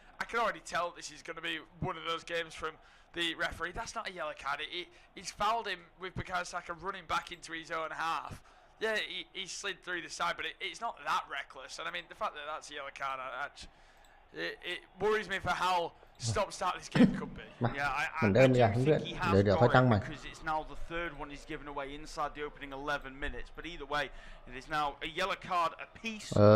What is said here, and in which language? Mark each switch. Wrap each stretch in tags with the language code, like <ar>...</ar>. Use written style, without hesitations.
<en>I can already tell this is going to be one of those games from the referee. That's not a yellow card. He's fouled him with Bukayo Saka running back into his own half. Yeah, he slid through the side, but it's not that reckless. And I mean, the fact that that's a yellow card, it worries me for how stop-start this game could be.</en> <th>เหมือนเดิมอย่างเพื่อนเดี๋ยวค่อยตั้งใหม่</th> <en>Because it's now the third one he's given away inside the opening 11 minutes. But either way, it is now a yellow card apiece.</en>